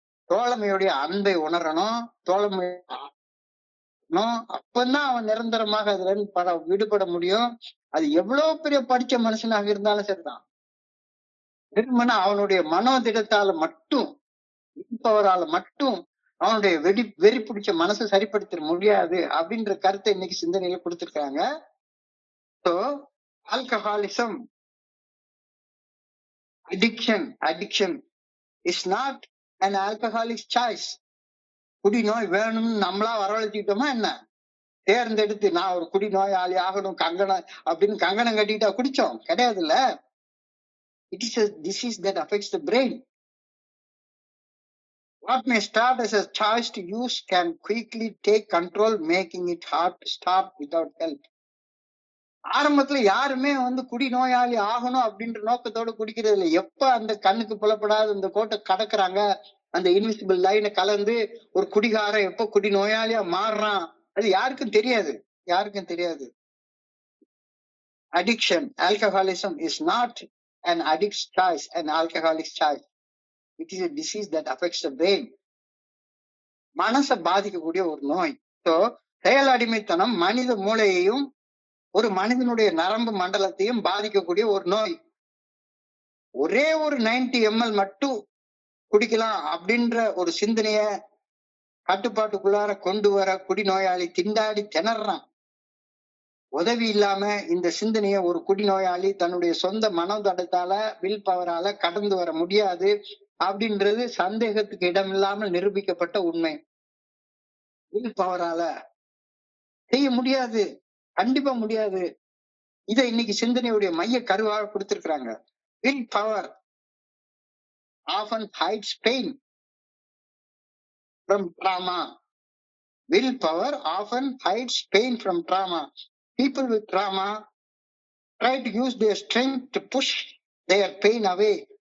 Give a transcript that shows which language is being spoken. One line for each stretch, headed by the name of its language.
Tamil: தோழமையுடைய அன்பை உணரணும், தோழமை அப்பதான் அவன் நிரந்தரமாக அதுல இருந்து விடுபட முடியும். அது எவ்வளவு பெரிய படிச்ச மனுஷனாக இருந்தாலும் சரிதான். வெறுமனா அவனுடைய மனோதிடத்தால மட்டும், இருப்பவரால மட்டும் அவனுடைய வெறி பிடிச்ச மனசை சரிப்படுத்த முடியாது அப்படின்ற கருத்தை இன்னைக்கு சிந்தனையில கொடுத்திருக்காங்க.
English: So alcoholism, addiction is not an alcoholic's choice.
Tamil: குடி நோய் வேணும்னு நம்மளா வரவழைச்சுக்கிட்டோமா என்ன? தேர்ந்தெடுத்து நான் ஒரு குடி நோயாளி ஆகணும் கங்கணம் அப்படின்னு கங்கணம் கட்டிட்டா குடிச்சோம்? கிடையாது இல்ல.
English: It is a disease that affects the brain. What may start as a choice to use can quickly take control, making it hard to stop without help.
Tamil: ஆரம்பத்துல யாருமே குடி நோயாளி ஆகணும் அப்படின்ற நோக்கத்தோட குடிக்கிறது இல்லை. எப்ப அந்த கண்ணுக்கு புலப்படாத அந்த கோட்டை கடக்குறாங்க, அந்த இன்விசிபிள் லைனை கலந்து ஒரு குடிகாரன் எப்ப குடி நோயாளியா மாறுறான் அது யாருக்கும் தெரியாது, யாருக்கும் தெரியாது.
English: Addiction, alcoholism is not an addict's choice, an alcoholic's choice. It is a disease that affects the brain.
Tamil: மனசை பாதிக்கக்கூடிய ஒரு நோய். ஸோ செயல் அடிமைத்தனம் மனித மூளையையும் ஒரு மனிதனுடைய நரம்பு மண்டலத்தையும் பாதிக்கக்கூடிய ஒரு நோய். ஒரே ஒரு 90 ml மட்டும் குடிக்கலாம் அப்படின்ற ஒரு சிந்தனைய கட்டுப்பாட்டுக்குள்ளார கொண்டு வர குடிநோயாளி திண்டாடி திணறான். உதவி இல்லாம இந்த சிந்தனைய ஒரு குடிநோயாளி தன்னுடைய சொந்த மனோதடத்தால, வில் பவரால கடந்து வர முடியாது அப்படின்றது சந்தேகத்துக்கு இடம் இல்லாமல் நிரூபிக்கப்பட்ட உண்மை. வில் பவரால செய்ய முடியாது, கண்டிப்பா முடியாது. இதை இன்னைக்கு சிந்தனையுடைய மைய கருவாக கொடுத்திருக்கிறாங்க.
English: Willpower often hides pain from trauma. Willpower often hides pain from trauma. People with trauma try to use their strength to push their pain away.